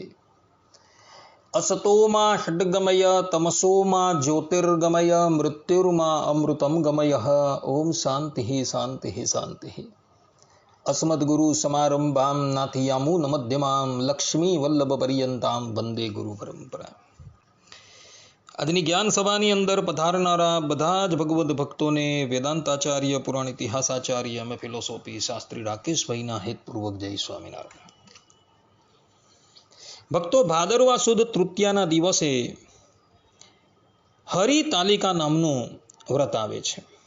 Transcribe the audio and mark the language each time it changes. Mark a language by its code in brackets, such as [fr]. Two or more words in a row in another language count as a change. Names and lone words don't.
[sa] असतो मा षड्गमय तमसो मा ज्योतिर्गमय मृत्युर्मा अमृतं गमय। ओम शांति शांति शांति। अस्मद्गुरु समारंभां नाथियामूल मध्यमां लक्ष्मी वल्लभ पर्यंतां वंदे गुरु परंपरा। [gu] આજની જ્ઞાન સભાની અંદર પધારનારા બધા જ ભગવદ્ ભક્તોને વેદાંતાચાર્ય, પુરાણ ઇતિહાસાચાર્ય અને ફિલોસોફી શાસ્ત્રી રાકેશભાઈના હેતપૂર્વક જય સ્વામિનારાયણ। ભક્તો, ભાદરવા સુદ તૃતીયાના દિવસે હરિતાલિકા નામનું વ્રત આવે છે।